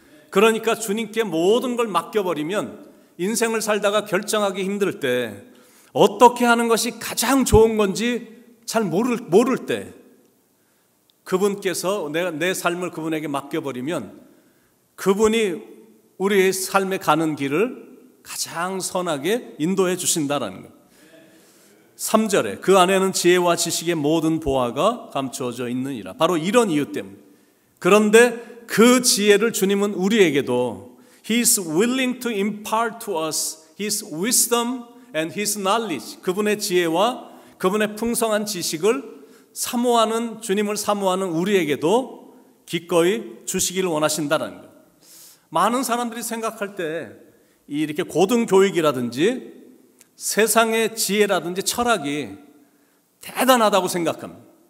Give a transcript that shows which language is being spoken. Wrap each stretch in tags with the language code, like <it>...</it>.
<ko>그러니까 주님께 모든 걸 맡겨버리면 인생을 살다가 결정하기 힘들 때, 어떻게 하는 것이 가장 좋은 건지 잘 모를 때 그분께서 내 삶을 그분에게 맡겨버리면 그분이 우리의 삶에 가는 길을 가장 선하게 인도해 주신다라는 것. 3절에 그 안에는 지혜와 지식의 모든 보화가 감추어져 있느니라. 바로 이런 이유 때문에. 그런데 그 지혜를 주님은 우리에게도</ko> <en>He is willing to impart to us His wisdom and His knowledge.</en> <ko>그분의 지혜와 그분의 풍성한 지식을 사모하는, 주님을 사모하는 우리에게도 기꺼이 주시기를 원하신다는 것. 많은 사람들이 생각할 때 이렇게 고등교육이라든지 세상의 지혜라든지 철학이 대단하다고 생각합니다.</ko>